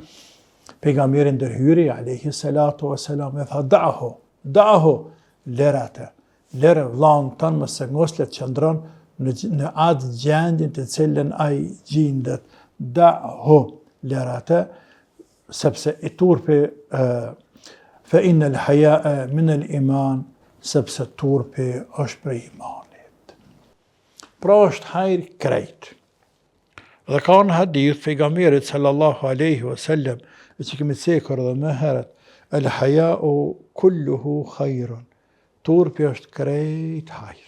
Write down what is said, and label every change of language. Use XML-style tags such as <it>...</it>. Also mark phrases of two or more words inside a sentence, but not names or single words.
<sq>Pejgamberi ndërhyri</sq> <ar>عليه الصلاة والسلام</ar> <sq>e tha: da'hu, lëre vllaun tënd mos e ngoslet qëndron në atë gjendjen të cilën ai gjendet. Da'hu, lëre atë, sepse i turpi</sq> <ar>فإن الحياء من الإيمان,</ar> <sq>sepse turpi është prej imanit. Pra është hajr krejt. Dhe ka në hadith pejgamberit</sq> <ar>صلى الله عليه وسلم,</ar> <sq>e që kemi cekur edhe më herët,</sq> <ar>الحياء كله خير.</ar> <sq>Turpi është krejt hajër.</sq>